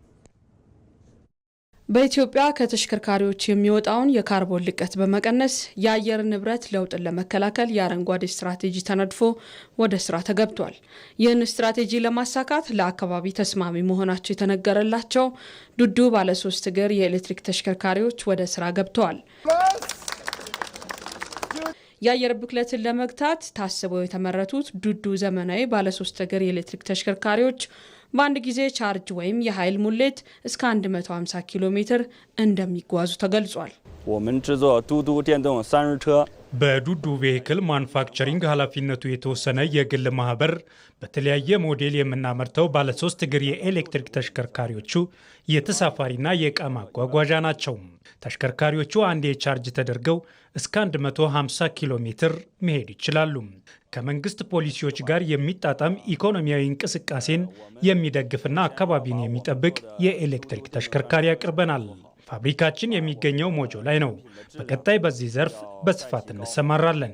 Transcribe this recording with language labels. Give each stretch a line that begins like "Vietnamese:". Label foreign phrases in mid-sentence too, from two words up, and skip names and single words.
Amharic: በኢትዮጵያ ከተሽከርካሪዎች የሚወጣውን የካርቦን ልቀት በመቀነስ የአየር ንብረት ለውጥን ለመከላከል የአረንጓዴ ስትራቴጂ ተነድፎ ወደ ስራ ተገብቷል። ይህን ስትራቴጂ ለማሳካት ለአካባቢ ተስማሚ መሆናቸው የተነገረላቸው ዱዱ ባለ3 እግር የኤሌክትሪክ ተሽከርካሪዎች ወደ ስራ ገብተዋል። የአየር ብክለትን ለመግታት ታስበው የተመረቱት ዱዱ ዘመናዊ ባለ3 እግር የኤሌክትሪክ ተሽከርካሪዎች በአንድ ጊዜ ቻርጅ ወይም የኃይል ሙሌት እስከ 150 ኪሎ ሜትር እንደሚጓዙ ተገልጿል።
Chinese: 我们制作嘟嘟电动三轮车。
Amharic: በዱዱ ቬሂክል ማኑፋክቸሪንግ ኃላፊነቱ የተወሰነ የግል ማህበር በተለያየ ሞዴል የምናመርተው ባለ 3 እግር የኤሌክትሪክ ተሽከርካሪዎቹ የተሳፋሪና የዕቃ ማጓጓዣ ናቸው። ተሽከርካሪዎቹ አንዴ ቻርጅ ተደርገው እስከ 150 ኪሎ ሜትር መሄድ ይችላሉ። ከመንግስት ፖሊሲዎች ጋር የሚጣጣም ኢኮኖሚያዊ እንቅስቃሴን የሚደግፍና አካባቢን የሚጠብቅ የኤሌክትሪክ ተሽከርካሪ ያቀርበናል። ፋብሪካችን የሚገኘው ሞጆ ላይ ነው። በቀጣይ በዚህ ዘርፍ በስፋት እንሰማራለን።